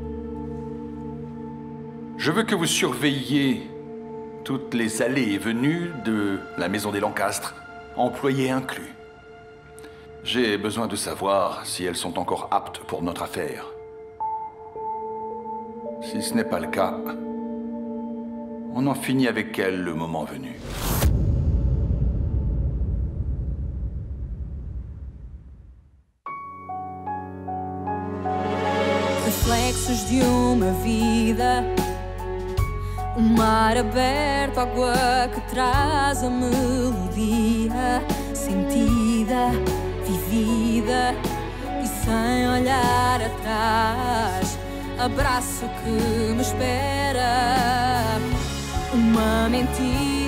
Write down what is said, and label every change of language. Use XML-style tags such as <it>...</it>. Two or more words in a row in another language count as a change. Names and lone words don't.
<fr>Je veux que vous surveilliez toutes les allées et venues de la maison des Lancastre, employés inclus. J'ai besoin de savoir si elles sont encore aptes pour notre affaire. Si ce n'est pas le cas, on en finit avec elles le moment venu.</fr> <pt>Reflexos de uma vida, mar aberto, água que traz a melodia, sentida, vivida e sem olhar atrás, abraço que me espera, uma mentira.</pt>